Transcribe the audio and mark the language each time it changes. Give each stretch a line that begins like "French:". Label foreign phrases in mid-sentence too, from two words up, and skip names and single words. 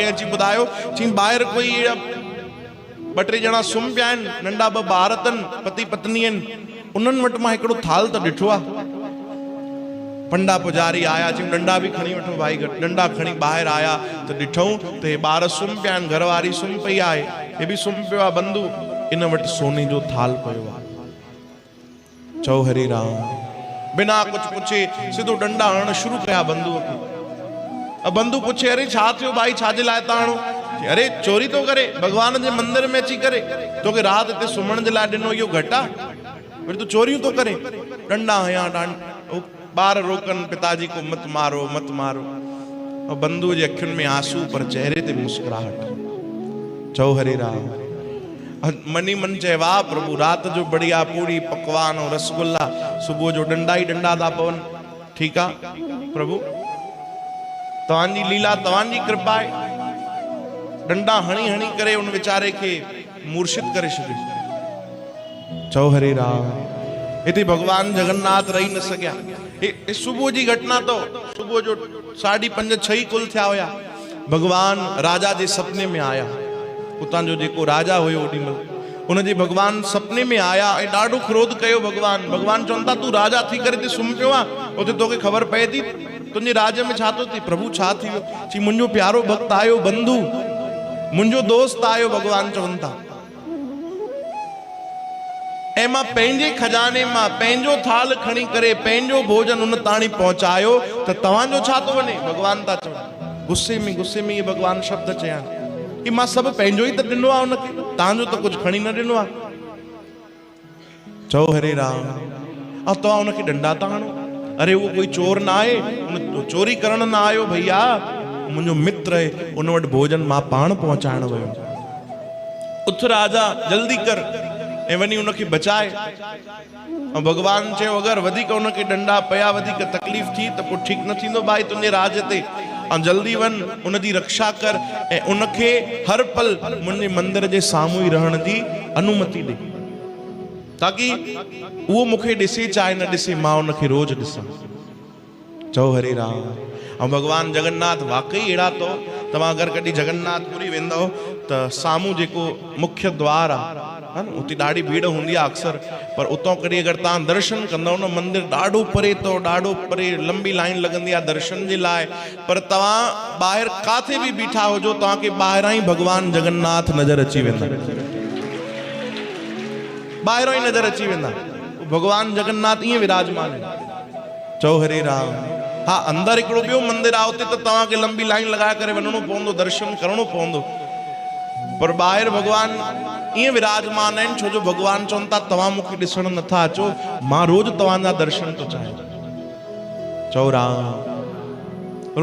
Sindhi: कंहिं अची ॿुधायो, चई ॿाहिरि कोई 2-3 ॼणा सुम्ही पिया आहिनि, नंढा 2 ॿार अथनि, पति पत्नी आहिनि, उन्हनि वटि मां हिकिड़ो थाल त ॾिठो आहे। पंडा पुजारी आया, चई डंडा भी खणी वठो भाई, डंडा खणी ॿाहिरि आया त ॾिठऊं त हे ॿार सुम्ही पिया आहिनि, घरवारी सुम्ही पई आहे, हे बि सुम्ही पियो आहे बंधु, इन वटि सोने जो थाल पियो आहे। चओ हरे राम। बिना कुछ पुछे सिधो डंडा हणण शुरू कया बंधुअ खे। अब बंधु पुछे, अरे छा थियो भाई, छाजे लाइ था हणो? अरे चोरी तो करे, भगवान जे मंदिर में अची करे, तोखे रात हिते सुम्हण जे लाइ ॾिनो, इहो घटि आहे? वरी तू चोरियूं तो करे। डंडा हया, ॿार रोकन,
Hindi: पिताजी को मत मारो मत मारो।
Sindhi: और बंधु जे अखियुनि में आंसू, पर चेहरे ते मुस्कुराहट। चओ हरे राम। मनी मन चए, वाह प्रभु, रात जो बढ़िया पूरी पकवान और रसगुल्ला, सुबह जो डंडा ही डंडा था पवन। ठीक आहे प्रभु, तव्हांजी लीला, तव्हांजी कृपा आहे। डंडा हणी हणी करे उन वीचारे खे मूर्छित करे छॾियो। चओ हरे राम। हिते भगवान जगन्नाथ रही न सघिया। सुबह जी घटना तो सुबह जो 5:30-6 कुल थिया हुया। भगवान राजा जे सपने में आया। उतां जो जेको राजा हुयो ओॾी महिल उनजे भगवान सपने में आया ऐं ॾाढो क्रोध कयो भगवान। भगवान चवनि था, तूं राजा थी करे ते सुम्ही पियो आहे, उते तोखे ख़बर पए थी तुंहिंजे राज में छा थो थिए? प्रभु छा थी वियो? चई मुंहिंजो प्यारो भक्त आयो, बंधु मुंहिंजो दोस्त आयो। भगवान चवनि था, ऐं मां पंहिंजे खजाने मां पंहिंजो थाल खणी करे पंहिंजो भोजन उन ताणी पहुचायो त तव्हांजो छा थो वञे? भगवान था चवनि। गुस्से में ये भगवान शब्द चया कि मां सभु पंहिंजो ई त ॾिनो आहे उनखे, तव्हांजो त कुझु खणी न ॾिनो आहे। चओ हरे राम। ऐं तव्हां उनखे डंडा था हणो? अरे वो कोई चोर ना आहे, उन चोरी करण न आयो भैया, मुंहिंजो मित्र आहे, उन वटि भोजन मां पाण पहुचाइण वियो। उथ राजा, जल्दी कर ऐं वञी उनखे बचाए। ऐं भगवान चयो, अगरि वधीक उनखे डंडा पया, वधीक तकलीफ़ थी त पोइ ठीकु न थींदो भाई तुंहिंजे राज ते। ऐं जल्दी वञ, उनजी रक्षा कर ऐं उनखे हर पल मुंहिंजे मंदिर जे साम्हूं ई रहण जी अनुमति ॾे, ताकि उहो मूंखे ॾिसे चाहे न ॾिसे, मां उनखे रोज़ ॾिसां। चओ हरे राम। ऐं भगवान जगन्नाथ वाकई अहिड़ा तो तव्हां अगरि कॾहिं जगन्नाथपुरी वेंदव त साम्हूं जेको मुख्य द्वार आहे न, उते ॾाढी भीड़ हूंदी आहे अक्सर, पर उतां कॾहिं अगरि तव्हां दर्शन कंदव न, मंदिर ॾाढो परे अथव, ॾाढो परे, लंबी लाइन लॻंदी आहे दर्शन जे लाइ, पर तव्हां ॿाहिरि काथे बि बीठा हुजो तव्हांखे ॿाहिरां ई भगवान जगन्नाथ नज़र अची वेंदा, ॿाहिरां ई नज़र अची वेंदा। भगवान जगन्नाथ ईअं विराजमान आहिनि। चओ हरे राम। हाँ, अंदरि हिकिड़ो ॿियो मंदिर आहे, उते त तव्हांखे लंबी लाइन लॻाए करे वञिणो पवंदो, दर्शन करिणो पवंदो, पर ॿाहिरि भगवान ईअं विराजमान आहिनि, छो जो भगवान चवनि था तव्हां मूंखे ॾिसण नथा अचो, मां रोज़ तव्हांजा दर्शन थो चाहियां। चओ राम।